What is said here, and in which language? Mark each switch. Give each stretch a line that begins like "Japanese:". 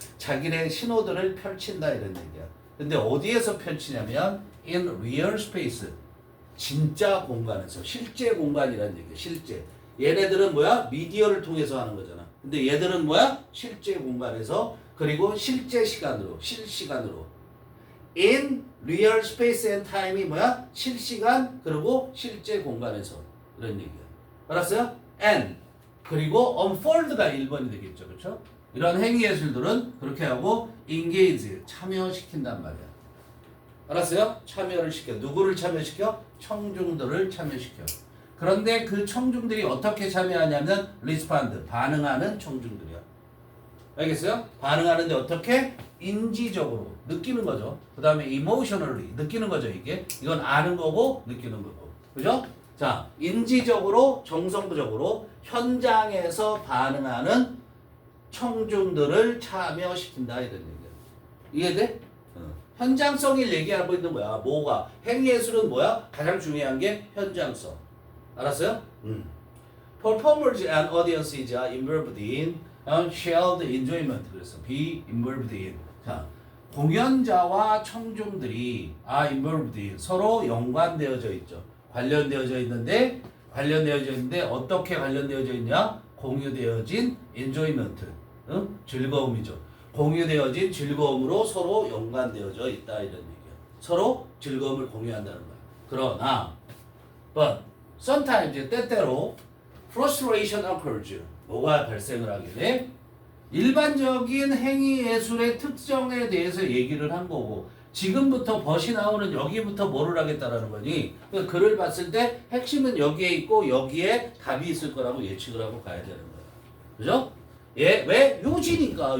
Korean: 자기네 신호들을 펼친다 이런 얘기야. 근데 어디에서 펼치냐면
English: in real space,
Korean: 진짜 공간에서, 실제 공간이라는 얘기야. 실제. 얘네들은 뭐야? 미디어를 통해서 하는 거잖아. 근데 얘들은 뭐야? 실제 공간에서 그리고 실제 시간으로, 실시간으로.
English: in real space and time이 뭐야?
Korean: 실시간 그리고 실제 공간에서 이런 얘기야. 알았어요? and 그리고 unfold가 1번이 되겠죠. 그렇죠? 이런 행위예술들은 그렇게 하고 engage, 참여시킨단 말이야. 알았어요? 참여를 시켜. 누구를 참여시켜? 청중들을 참여시켜. 그런데 그 청중들이 어떻게 참여하냐면 respond, 반응하는 청중들이야. 알겠어요? 반응하는데 어떻게? 인지적으로 느끼는 거죠. 그 다음에 emotionally 느끼는 거죠. 이건 아는 거고 느끼는 거고. 그죠? 자, 인지적으로 정성부적으로 현장에서 반응하는 청중들을 참여시킨다 이런 얘기야. 이해돼? 현장성을 얘기하고 있는 거야. 뭐가? 행위예술은 뭐야? 가장 중요한 게 현장성. 알았어요?
English: Performers and audiences are involved in shared enjoyment.
Korean: 그래서
English: be involved in.
Korean: 자, 공연자와 청중들이
English: are involved in.
Korean: 서로 연관되어져 있죠. 관련되어져 있는데 어떻게 관련되어져 있냐? 공유되어진 enjoyment, 즐거움이죠. 공유되어진 즐거움으로 서로 연관되어져 있다 이런 얘기야. 서로 즐거움을 공유한다는 거야. 그러나
English: but sometimes
Korean: 때때로
English: frustration occurs.
Korean: 뭐가 발생을 하게 돼? 일반적인 행위 예술의 특성에 대해서 얘기를 한 거고 지금부터 벗이 나오는 여기부터 뭐를 하겠다라는 거니 그러니까 글을 봤을 때 핵심은 여기에 있고 여기에 답이 있을 거라고 예측을 하고 가야 되는 거야. 그죠? 예, 왜? 요지니까.